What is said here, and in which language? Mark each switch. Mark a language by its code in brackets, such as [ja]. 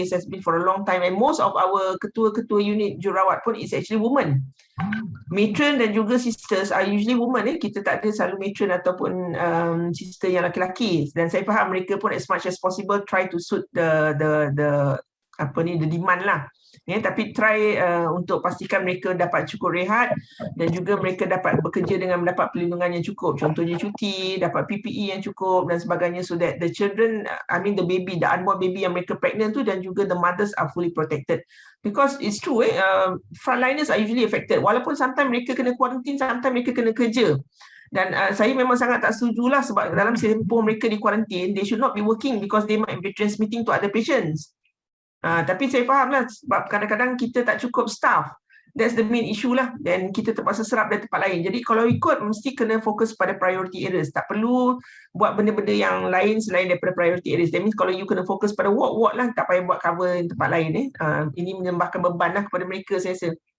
[en] This has been for a long time and most of our [ms] ketua-ketua unit jururawat pun [en] is actually women. [ms] Matron dan juga [en] sisters are usually women. [ms] Kita tak ada selalu matron ataupun sister yang laki-laki. Dan saya faham mereka pun [en] as much as possible try to suit the demand lah. [ms] Tapi try untuk pastikan mereka dapat cukup rehat dan juga mereka dapat bekerja dengan mendapat perlindungan yang cukup. Contohnya cuti, dapat PPE yang cukup dan sebagainya [en] so that the children, the baby, the unborn baby [ms] yang mereka [en] pregnant [ms] tu dan juga [en] the mothers are fully protected. Because it's true, frontliners are usually affected. [ms] Walaupun sometimes mereka kena quarantine, sometimes mereka kena kerja. Dan saya memang sangat tak setujulah sebab dalam tempoh mereka di quarantine, [en] they should not be working because they might be transmitting to other patients. [ms] Tapi saya fahamlah sebab kadang-kadang kita tak cukup staff. [en] That's the main issue lah. [ms] Dan kita terpaksa serap dari tempat lain. Jadi kalau ikut mesti kena fokus pada priority areas. Tak perlu buat benda-benda yang lain selain daripada priority areas. [en] That means [ms] kalau you kena fokus pada ward lah, tak payah buat cover tempat lain. Ini menambahkan beban lah kepada mereka saya rasa.